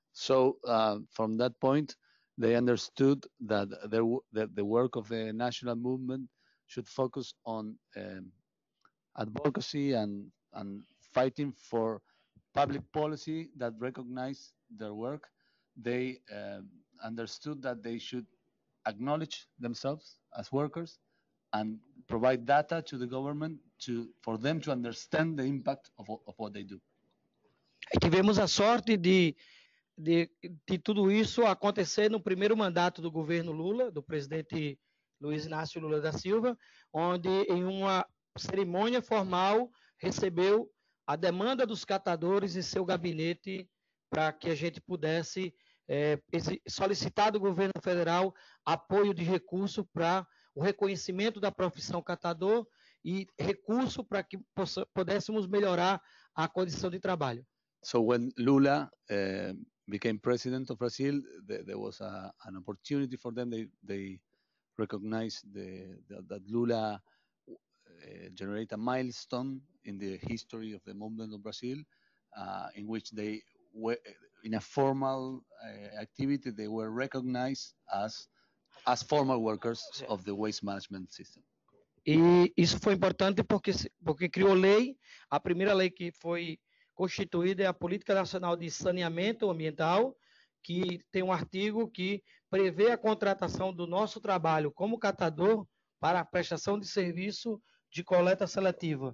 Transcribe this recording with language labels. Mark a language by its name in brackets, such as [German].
[English] So from that point, they understood that the work of the national movement should focus on advocacy and fighting for public policy that recognize their work. They understood that they should acknowledge themselves as workers and provide data to the government for them to understand the impact of what they do. [Portuguese] Tivemos a sorte de tudo isso acontecer no primeiro mandato do governo Lula, do presidente Luiz Inácio Lula da Silva, onde em uma cerimônia formal recebeu a demanda dos catadores em seu gabinete para que a gente pudesse solicitar do governo federal apoio de recurso para o reconhecimento da profissão catador e recurso para que pudéssemos melhorar a condição de trabalho. [English] So when Lula became president of Brazil, there was an opportunity for them. They recognized that Lula generated a milestone in the history of the movement of Brazil, in which they were, in a formal activity, they were recognized as formal workers of the waste management system. [Portuguese] E isso foi importante porque criou lei. A primeira lei que foi constituída é a Política Nacional de Saneamento Ambiental, que tem um artigo que prevê a contratação do nosso trabalho como catador para a prestação de serviço de coleta seletiva.